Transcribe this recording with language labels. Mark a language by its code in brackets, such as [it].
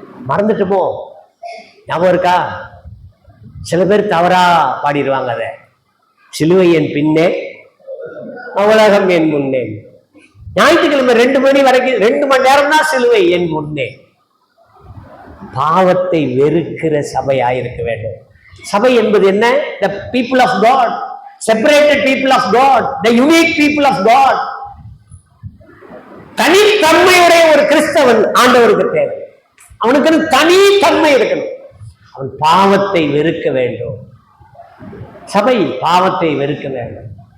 [ta] மறந்துட்டுமோ? ஞாபகம் இருக்கா? சில பேர் தவறா பாடிடுவாங்க அதை. சிலுவை என் பின்னே, உலகம் என் முன்னே. ஞாயிற்றுக்கிழமை 2 மணி வரைக்கும் 2 மணி நேரம் தான் சிலுவை என் முன்னே. பாவத்தை வெறுக்கிற சபையாயிருக்க வேண்டும். சபை என்பது என்ன? [en] The people of God, separated people of God, the unique people of God. [ta] தனித்தன்மையுடைய ஒரு கிறிஸ்தவன் ஆண்டவருக்கு தேவை. அவனுக்கு தனித்தன்மை இருக்கணும். அவன் பாவத்தை வெறுக்க வேண்டும். சபை பாவத்தை வெறுக்க வேண்டும்.